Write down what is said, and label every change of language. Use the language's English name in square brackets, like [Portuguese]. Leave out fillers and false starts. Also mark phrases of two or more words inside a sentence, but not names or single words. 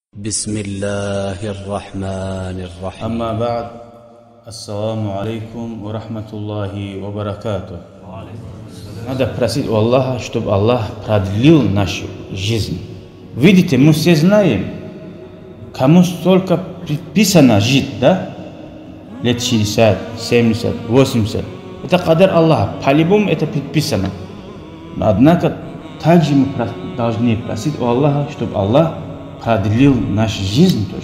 [Arabic] بسم الله الرحمن الرحيم. أما بعد، السلام عليكم ورحمة الله وبركاته. [Russian] Надо просить у Аллаха, чтобы Аллах продлил нашу жизнь. Видите, мы все знаем, кому столько предписано жить, да? Лет 60, 70, 80. Это кадар Аллаха. По-любому это предписано. Однако, также мы должны просить у Аллаха, чтобы Аллах продлил нашу жизнь тоже.